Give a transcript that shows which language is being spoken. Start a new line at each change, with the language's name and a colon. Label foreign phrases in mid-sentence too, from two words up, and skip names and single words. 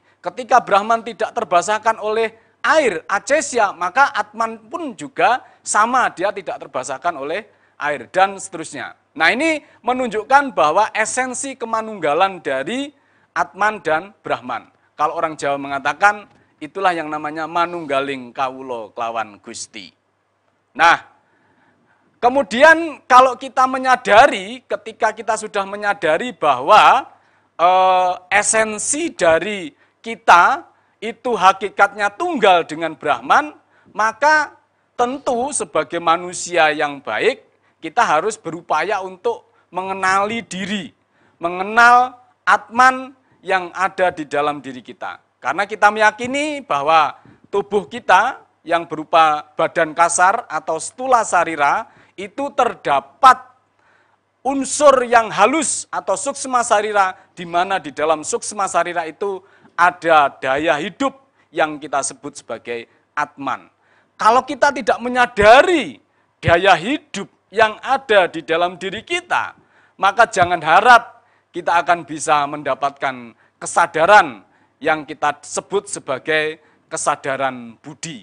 Indonesian: Ketika Brahman tidak terbasahkan oleh air, acesya, maka Atman pun juga sama, dia tidak terbasahkan oleh air, dan seterusnya. Nah, ini menunjukkan bahwa esensi kemanunggalan dari Atman dan Brahman. Kalau orang Jawa mengatakan, itulah yang namanya
Javanese: manunggaling kawula kelawan Gusti.
Indonesian: Nah, kemudian kalau kita menyadari, ketika kita sudah menyadari bahwa esensi dari kita itu hakikatnya tunggal dengan Brahman, maka tentu sebagai manusia yang baik, kita harus berupaya untuk mengenali diri, mengenal Atman yang ada di dalam diri kita. Karena kita meyakini bahwa tubuh kita yang berupa badan kasar atau
Sanskrit: stula sarira,
Indonesian: itu terdapat unsur yang halus atau
Sanskrit: suksma sarira,
Indonesian: di mana di dalam
Sanskrit: suksma sarira
Indonesian: itu ada daya hidup yang kita sebut sebagai Atman. Kalau kita tidak menyadari daya hidup yang ada di dalam diri kita, maka jangan harap kita akan bisa mendapatkan kesadaran yang kita sebut sebagai kesadaran budi.